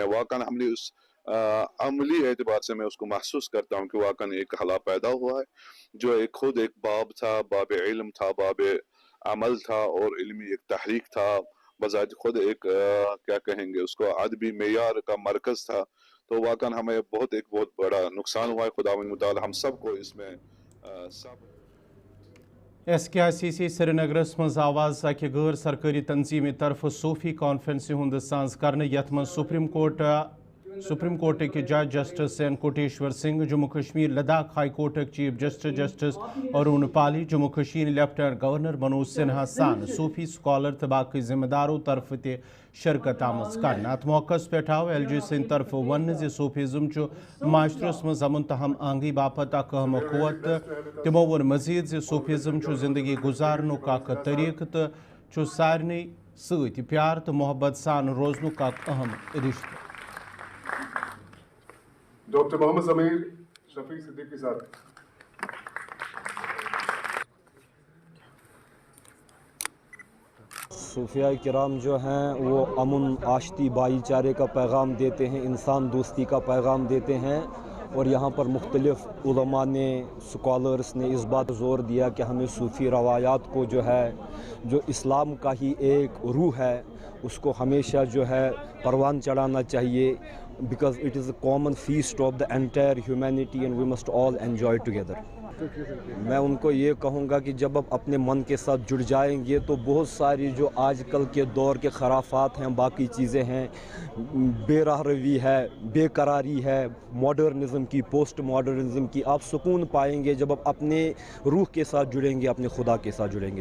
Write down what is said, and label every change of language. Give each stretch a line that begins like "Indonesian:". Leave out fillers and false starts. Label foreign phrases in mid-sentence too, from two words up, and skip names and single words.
Urdu: واقعی ہم نے اس عملی اعتبار سے میں اس کو محسوس کرتا ہوں کہ واقعی ایک خلا پیدا ہوا ہے جو ایک خود ایک باب تھا، باب علم تھا، باب عمل تھا، اور علمی ایک تحریک تھا، بذات خود ایک کیا کہیں گے اس کو ادبی معیار کا مرکز تھا. تو واقعی ہمیں ایک بہت بڑا نقصان ہوا ہے۔ خداوند متعال ہم سب کو اس میں سب
Kashmiri: SKICC श्रीनगरस मज आवाज अकि गैर सरकारी तंजीम तरफ सूफी कॉन्फ्रेंस हुंद सांस करने यथ मज सुप्रीम कोर्ट के जज जस्टिस एन कोटेश्वर सिंह, जम्मू कश्मीर लद्दाख हाई कोर्ट चीफ जस्टिस अरुण पाली, जम्मू कश्मीर लेफ्टिनेंट गवर्नर मनोज सिन्हा सान सूफी स्कॉलर तो बाकी जिम्मेदारों तरफ ते शिरकत आमज कर। अत मौकस पे आव LG सिंह तरफ वन सूफीज़म माशरस मज अमन तहम आंगी बापत अक अहम कुत। तमो वोन मजीद सूफीज़म जिंदगी गुजारनुक अक तरीक तो सारनी सत प्यार तो मोहब्बत सान रोजनुक अक अहम रिश्ते।
Urdu: डॉक्टर मोहम्मद ज़मीर शफीक सिद्दीकी साहब। صوفیا کرام جو ہیں وہ امن آشتی بھائی چارے کا پیغام دیتے ہیں، انسان دوستی کا پیغام دیتے ہیں، اور یہاں پر مختلف علما نے، اسکالرز نے اس بات زور دیا کہ ہمیں صوفی روایات کو جو ہے، جو اسلام کا ہی ایک روح ہے، اس کو ہمیشہ جو ہے پروان چڑھانا چاہیے,
English: Because it is a common feast of the entire humanity and we must all enjoy together.
Urdu: میں ان کو یہ کہوں گا کہ جب آپ اپنے من کے ساتھ جڑ جائیں گے تو بہت ساری جو آج کل کے دور کے خرافات ہیں، باقی چیزیں ہیں، بے راہ روی ہے، بے قراری ہے، ماڈرنزم کی، پوسٹ ماڈرنزم کی، آپ سکون پائیں گے جب آپ اپنے روح کے ساتھ جڑیں گے، اپنے خدا کے ساتھ جڑیں گے.